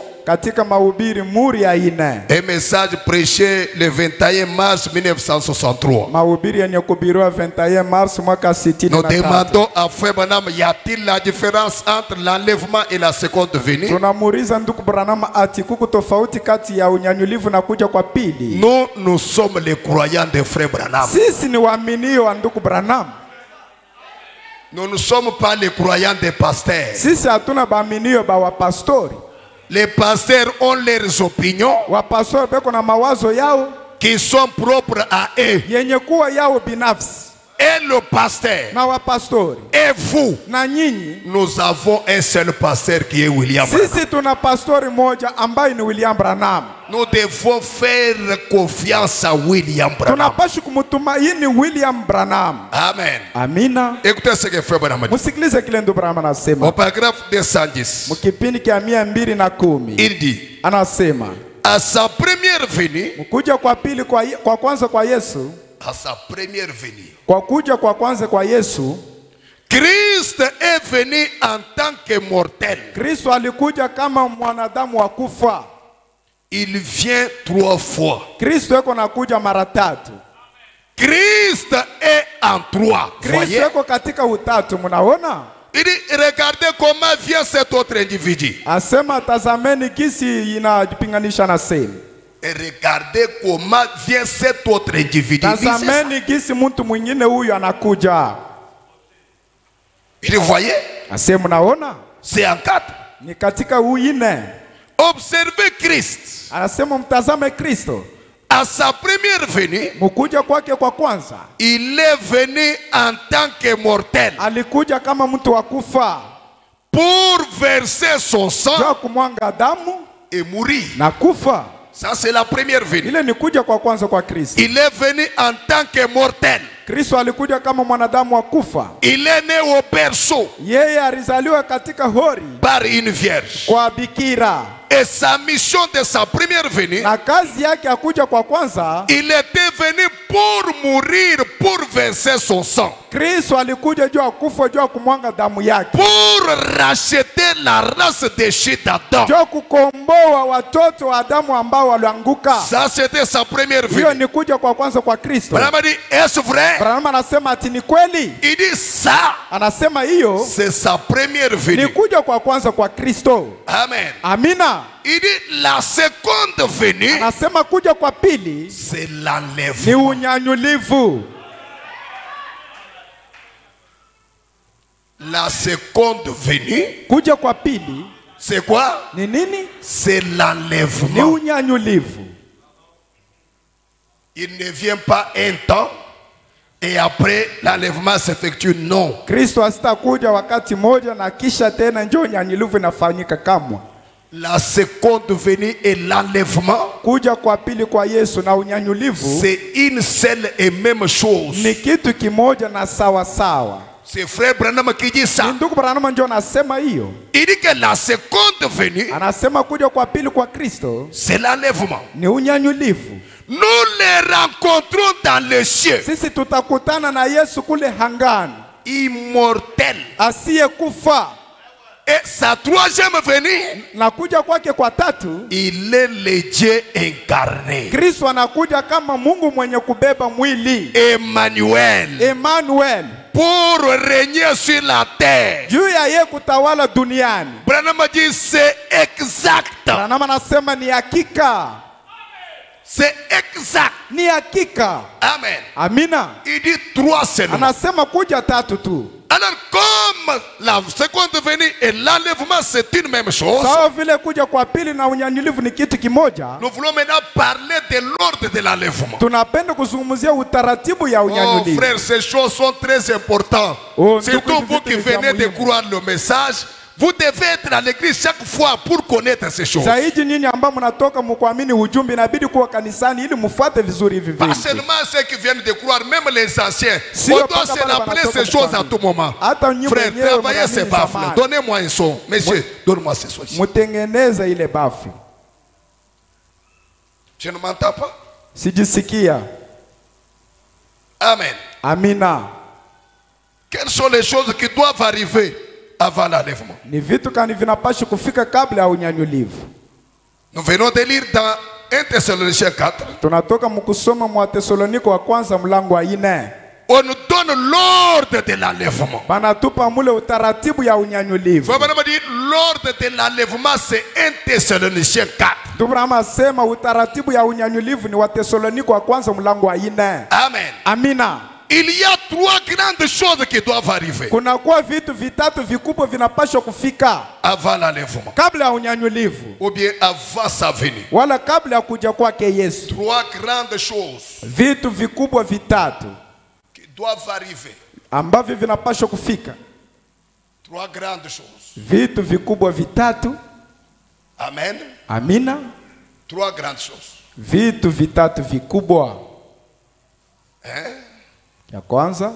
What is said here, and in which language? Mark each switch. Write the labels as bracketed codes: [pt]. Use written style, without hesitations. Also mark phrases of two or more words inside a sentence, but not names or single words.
[sw] katika mahubiri muri ya 4, [fr] un message prêché le 21 mars 1963. [sw] Mahubiri yenye kuhubiriwa 21 Mars mwaka 63. [fr] Nous demandons à Frère Branham, y a-t-il la différence entre l'enlèvement et la seconde venue? [sw] Tunamuuliza ndugu Branham ati kuko tofauti kati ya unyanyulivu na kuja kwa pili. [fr] Nous sommes les croyants de Frère Branham. [sw] Sisi ni waaminio wa ndugu Branham. [fr] Nous ne sommes pas les croyants des pasteurs. [sw] Sisi hatuna baaminio ba wapastori. [fr] Les pasteurs ont leurs opinions [sw] Wapastori beko na mawazo yao [fr] qui sont propres à eux. [sw] yenye kuwa yao binafsi. [fr] Et le pasteur [sw] Na wapastori [fr] et vous, [sw] na nyinyi, [fr] nous avons un seul pasteur qui est William Branham. [sw] sisi tuna pastori moja ambaye ni William Branham. [fr] Nous devons faire confiance à William Branham. [sw] Tunapashi kumtumaini William Branham. [fr] Amen. [sw] Amina. [fr] Écoutez ce que Frère Branham dit. [sw] Musikilize kile ndugu Branham anasema. [fr] Au paragraphe 210, [sw] Mkipindi kia 210. [fr] il dit, [sw] Anasema [fr] à sa première venue, [sw] mkuja kwa pili kwa kwanza kwa Yesu, [fr] à sa première venue, [sw] kwa kuja kwa kwanza kwa Yesu, [fr] Christ est venu en tant que mortel. [sw] Kristo alikuja kama mwanadamu wa kufa. [fr] Il vient 3 fois. [sw] Kristo yako nakuja mara 3. [fr] Christ est en 3. [sw] Kristo yako katika utatu, mnaona? [fr] Il dit, regardez comment vient cet autre individu. [sw] Asema tazameni kisi inajipinganisha na sema. [fr] Et regardez comment vient cet autre individu. [sw] Tazameni kisi mtu mwingine huyu anakuja. [fr] Il dit, voyez, [sw] Asema mnaona? [fr] c'est en 4. [sw] Ni katika huyu 4. [fr] Observez Christ. [sw] Anasema mtazame Kristo. [fr] À sa première venue, [sw] Mkuja kwake kwa kwanza, [fr] il est venu en tant que mortel [sw] alikuja kama mtu wa kufa. [fr] pour verser son sang [sw] Kwa kumwanga damu [fr] et mourir. [sw] na kufa. [fr] Ça, c'est la première venue. [sw] Ile ni kuja kwa kwanza kwa Kristo. [fr] Il est venu en tant que mortel. [sw] Kristo alikuja kama mwanadamu wa kufa. [fr] Il est né au berceau [sw] Yeye alizaliwa katika hori [fr] par une vierge. [sw] kwa bikira. [fr] Et sa mission de sa première venue, [sw] Na kazi yake akuja kwa kwanza, [fr] il était venu pour mourir, pour verser son sang, [sw] Kristo alikuja juu ya kufa, juu ya kumwanga damu yake, [fr] pour racheter la race déchue d'Adam. [sw] juu ya kukomboa watoto wa Adamu ambao walianguka. [fr] Ça, c'était sa première [sw] Hiyo [fr] venue. [sw] ni kuja kwa kwanza kwa Kristo. [fr] Branham a dit, est-ce vrai? [sw] Branham anasema ati ni kweli. [fr] Il dit, ça, [sw] Anasema hiyo [fr] c'est sa première [sw] ni [fr] venue. [sw] kuja kwa kwanza kwa Kristo. [fr] Amen. [sw] Amina. [fr] Il dit, la seconde venue, [sw] Anasema kuja kwa pili [fr] c'est [sw] ni [fr] l'enlèvement. [sw] unyanyulivu. [fr] La seconde venue, [sw] Kuja kwa pili [fr] c'est quoi? [sw] ni nini? [fr] C'est [sw] Ni [fr] l'enlèvement. [sw] unyanyulivu. [fr] Il ne vient pas un temps et après l'enlèvement s'effectue. Non. [sw] Kristo asitakuja wakati moja na kisha tena njoo unyanyulivu inafanyika kamwe. [fr] La seconde venue et l'enlèvement, [sw] Kuja kwa pili kwa Yesu na unyanyulivu [fr] c'est une seule et même chose. [sw] ni kitu kimoja na sawa sawa. [fr] C'est frère Branham qui dit ça. [sw] Ni ndugu Branham ndio anasema hiyo. [fr] Il dit que la seconde venue, [sw] Anasema kuja kwa pili kwa Kristo [fr] c'est l'enlèvement. [sw] ni unyanyulifu. [fr] Nous les rencontrons dans les cieux. [sw] Sisi tutakutana na Yesu kule hangani, [fr] Immortel. [sw] asiyekufa. [fr] Et sa troisième venue, [sw] Na kuja kwake kwa tatu, [fr] il est le Dieu incarné. [sw] Kristo anakuja kama Mungu mwenye kubeba mwili. [fr] Emmanuel. [sw] Emmanuel. [fr] Pour régner sur la terre. [sw] Juu ya yeye kutawala duniani. [fr] Branham dit c'est exact. [sw] Branham anasema ni hakika. [fr] C'est exact. [sw] Ni hakika. [fr] Amen. [sw] Amina. [fr] Il dit 3 seulement. [sw] Anasema kuja tatu tu. [fr] Alors comme la seconde venue et l'enlèvement c'est une même chose, [sw] Sawa vile kuja kwa pili na unyanyulifu ni kitu kimoja. [fr] nous voulons maintenant parler de l'ordre de l'enlèvement. [sw] Tunapenda kuzungumzia utaratibu ya Oh unyanyulifu. [fr] frère, ces choses sont très importantes. Oh, surtout vous qui venez de croire le message, vous devez être à l'église chaque fois pour connaître ces choses. [sw] Zaidi nyinyi ambao mnatoka mkuamini ujumbe inabidi kuwa kanisani ili mfuate vizuri hivi [fr] Pas [sw] vitu. [fr] seulement ceux qui viennent de croire, même les anciens. [sw] Si [fr] On on doit parle se pas rappeler de ces choses à tout moment. [sw] Hata nyinyi [fr] Frère, [sw] wenyewe [fr] travaillez ces [sw] mnaamini [fr] baffles. [sw] zamani. [fr] Donnez-moi un son. Monsieur, donne-moi ce son. [sw] Mutengeneze ile bafu. [fr] Je ne m'entends pas. [sw] Sijisikia. [fr] Amen. [sw] Amina. [fr] Quelles sont les choses qui doivent arriver avant l'enlèvement? [sw] Ni vitu kani vinapaswa kufika kabla ya unyanyulifu. [fr] Nous venons de lire dans 1 Thessaloniciens 4. [sw] Tunatoka mkusoma mwa Tesaloniko wa kwanza mlango wa 4. [fr] On nous donne l'ordre de l'enlèvement. [sw] Banatupa mule utaratibu ya unyanyulifu. [fr] Vous m'avez dit l'ordre de l'enlèvement c'est 1 Thessaloniciens 4. [sw] Tubrama sema utaratibu ya unyanyulifu ni wa Tesaloniko wa kwanza mlango wa 4. [fr] Amen. [sw] Amina. [fr] Il y a 3 grandes choses qui doivent arriver [sw] Kuna kuwa vitu vitatu vikubwa vinapaswa kufika [fr] avant l'enlèvement. [sw] kabla ya unyanyulifu [fr] Ou bien avant sa venue. [sw] wala kabla ya kuja kwake Yesu. [fr] 3 grandes choses [sw] Vitu vikubwa vitatu [fr] qui doivent arriver. [sw] ambavyo vinapaswa kufika. [fr] 3 grandes choses. [sw] Vitu vikubwa vitatu. [fr] Amen. [sw] Amina. [fr] 3 grandes choses. [sw] Vitu vitatu vikubwa. Ya kwanza,